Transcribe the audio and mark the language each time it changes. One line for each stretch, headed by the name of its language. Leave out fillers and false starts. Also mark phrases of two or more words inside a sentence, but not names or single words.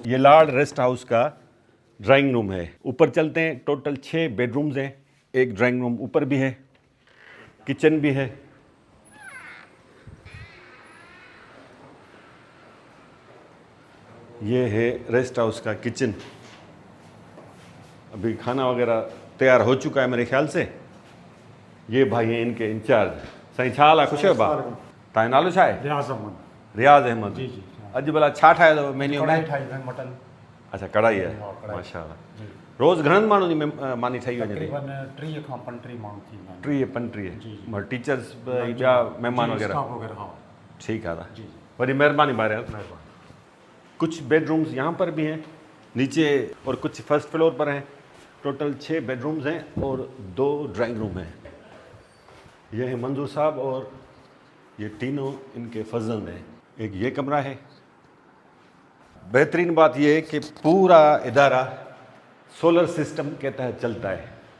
Urdu: یہ لارڈ
English: rest house
Urdu: کا
English: drawing room
Urdu: ہے۔ اوپر چلتے ہیں، ٹوٹل 6 بیڈرومز ہیں، ایک
English: drawing room
Urdu: اوپر بھی ہے، کچن بھی ہے. یہ ہے
English: rest house
Urdu: کا کچن. ابھی کھانا وغیرہ تیار ہو چکا ہے میرے خیال سے. یہ بھائی ہیں ان کے انچارج.
Sindhi: साईं छा हाल आहे? ख़ुशि आहियो भाउ? तव्हांजो नालो छा आहे? रियाज़ अहमद। जी जी अॼु भला छा ठाहियो अथव मेन्यू कढ़ाई में? ठाही अथनि मटन अच्छा, कढ़ाई आहे, कढ़ाई। माशाल्लाह। जी रोज़ घणनि माण्हुनि जी मानी ठही वञे थी? तक़रीबन 30 खां 35 माण्हू थींदा आहिनि। 30-35 जी, जी। मगर टीचर्स ॿिया महिमान जी, वग़ैरह? स्टाफ वग़ैरह हा
Urdu: ٹھیک ہے تھا. जी जी
Sindhi: बड़ी मेहरबानी ॿाहिरि। महिरबानी।
Urdu: کچھ بیڈرومز یہاں پر بھی ہیں نیچے، اور کچھ
English: first floor
Urdu: پر ہیں. ٹوٹل 6 بیڈرومز ہیں اور 2
English: drawing room
Urdu: ہیں. یہ ہے منظور صاحب اور یہ تینوں ان کے فضل ہیں. ایک یہ کمرہ ہے. بہترین بات یہ ہے کہ پورا ادارہ
English: solar system
Urdu: کے تحت چلتا ہے.